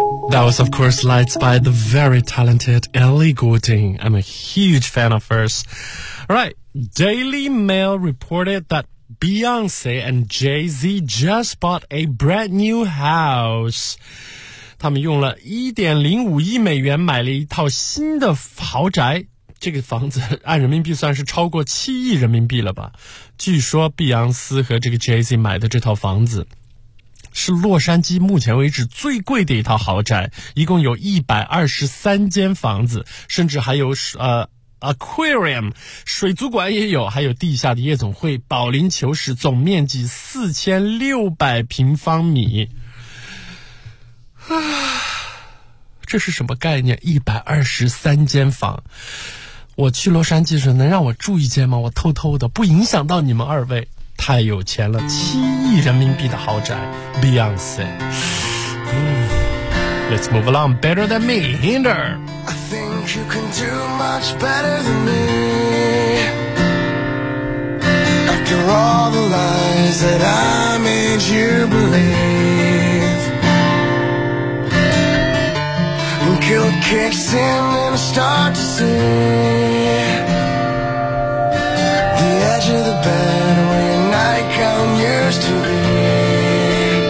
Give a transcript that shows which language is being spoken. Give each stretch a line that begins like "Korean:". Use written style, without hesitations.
English: That was, of course, Lights by the very talented Ellie Goulding. I'm a huge fan of hers. All right, Daily Mail reported that Beyonce and Jay-Z just bought a brand new house.
Chinese: 他们用了 1.05 亿美元买了一套新的豪宅。这个房子按人民币算是超过7亿人民币了吧。据说碧昂斯和这个 Jay-Z 买的这套房子是洛杉矶目前为止最贵的一套豪宅，一共有123间房子，甚至还有Aquarium 水族馆也有，还有地下的夜总会，保龄球室，总面积4600平方米。这是什么概念？123间房，我去洛杉矶时能让我住一间吗？我偷偷的，不影响到你们二位，太有钱了，7亿人民币的豪宅 ，Beyonce。
English: Let's move along, better than me, Hinder. I think you can do much better than me. After all the lies that I made you believe, when guilt kicks in and I start to see the edge of the bed where your nightgown used to be.